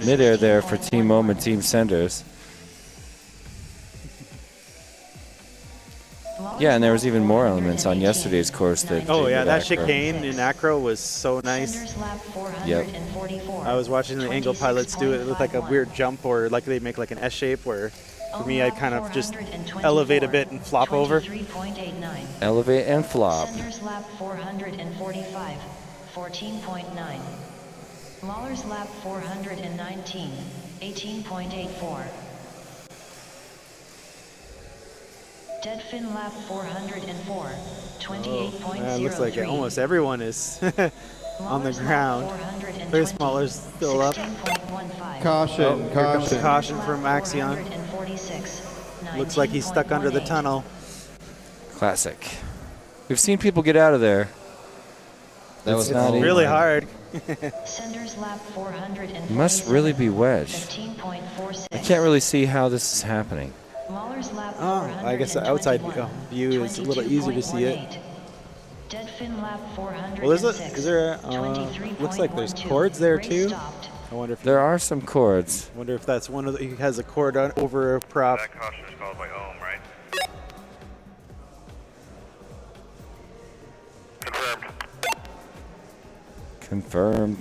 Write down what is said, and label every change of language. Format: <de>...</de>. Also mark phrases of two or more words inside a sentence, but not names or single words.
<en>Midair there for Team Ohm and Team Senders. Yeah, and there was even more elements on yesterday's course that. Oh did yeah, with that acro. chicane in acro was so nice. Yep. I was watching the angle pilots do it with like a weird jump, or like they make like an S shape where for me I kind of just elevate a bit and flop over. Elevate and flop. Senders lap 445, 14.9. Lawler's lap 419, 18.84. Dead fin lap 404, 28.00. It looks like almost everyone is on the ground. Very Smaller's still up. Caution, Here comes caution. caution from Axion. Looks like he's stuck under the tunnel. Classic. We've seen people get out of there. That was not all- Really hard. Senders lap 447, It must really be wedged. 15.46. I can't really see how this is happening. Lawler's lap Oh, I guess the outside view is a little easier to see it. 22.18. Dead fin lap 406. Well, is there looks like there's 23.12. cords there Race too. stopped. I wonder if There are some chords. wonder if that's one of the, he has a cord over a prop. That caution is called by Ohm, right? Confirmed. Confirmed.</en>